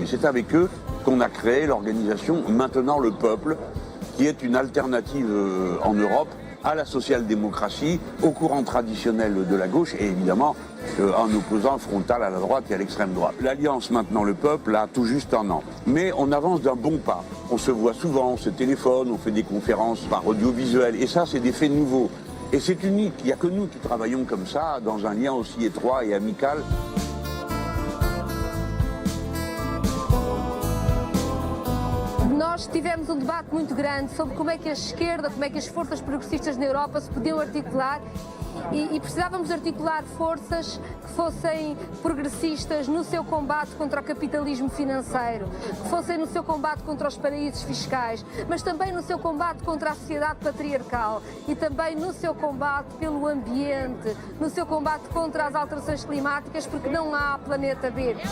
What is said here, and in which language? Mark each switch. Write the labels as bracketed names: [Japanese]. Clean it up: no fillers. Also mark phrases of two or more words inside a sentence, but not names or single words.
[French] C'est avec eux qu'on a créé l'organisation Maintenant le Peuple, qui est une alternative en Europe à la social-démocratie, au courant traditionnel de la gauche et évidemment en opposant frontal à la droite et à l'extrême droite. L'Alliance Maintenant le Peuple a tout juste un an. Mais on avance d'un bon pas. On se voit souvent, on se téléphone, on fait des conférences par audiovisuel et ça c'est des faits nouveaux. Et c'est unique, il n'y a que nous qui travaillons comme ça, dans un lien aussi étroit et amical. [Portuguese] Nós tivemos debate muito grande sobre como é que a esquerda, como é que as forças progressistas na Europa se podiam articular e precisávamos articular forças que fossem progressistas no seu combate contra o capitalismo financeiro, que fossem no seu combate contra os paraísos fiscais, mas também no seu combate contra a sociedade patriarcal e também no seu combate pelo ambiente, no seu combate contra as alterações climáticas, porque não há planeta B.